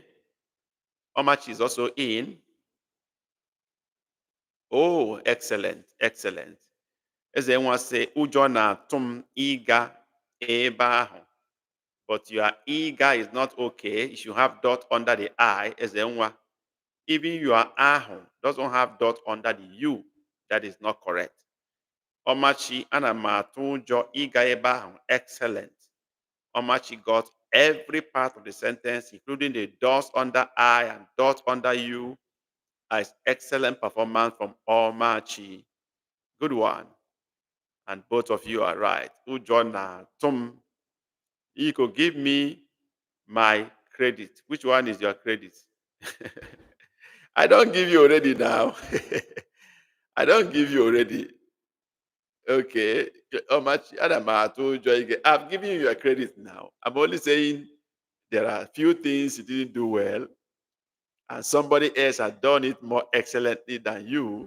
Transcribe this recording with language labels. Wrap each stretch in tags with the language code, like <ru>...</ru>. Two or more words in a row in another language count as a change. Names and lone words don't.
<en>Omachi is also in. Oh, excellent. Excellent. Then one say,</en> <ig>Ujo na tum iga eba.</ig> <en>But your iga is not okay. You should have dot under the I. Even your ahu doesn't have dot under the U. That is not correct.</en> <ig>Omachi ana m atụ ụjọ ịga ebe ahụ.</ig> <en>Excellent. Omachi got every part of the sentence, including the dots under I and dot under U, as excellent performance from Omachi. Good one. And both of you are right.</en> <ig>Ụjọ na-atụ m.</ig> <en>You could give me my credit. Which one is your credit? I don't give you already now. I don't give you already. Okay. How much? I've given you your credit now. I'm only saying there are a few things you didn't do well, and somebody else has done it more excellently than you.</en>